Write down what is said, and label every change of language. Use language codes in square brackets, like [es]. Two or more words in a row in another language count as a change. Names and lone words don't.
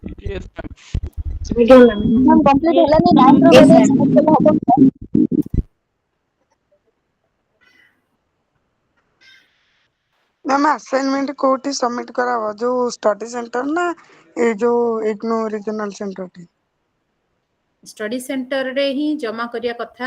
[en] Yes, ma'am. ma'am complete [or] ହେଲାନି 9th ର [en] Yes, [or] ବୋଧେ [en] ma'am. [or] submit କଲେ ହବ କି? [en] ma'am assignment [or] କୋଉଠି ସବମିଟ କରାହବ, ଯୋଉ [en] study centre [or] ନା ଏଇ ଯୋଉ ଇଗ୍ନୋ [en] regional centreti? study centrere [or] ହିଁ ଜମା କରିବା କଥା।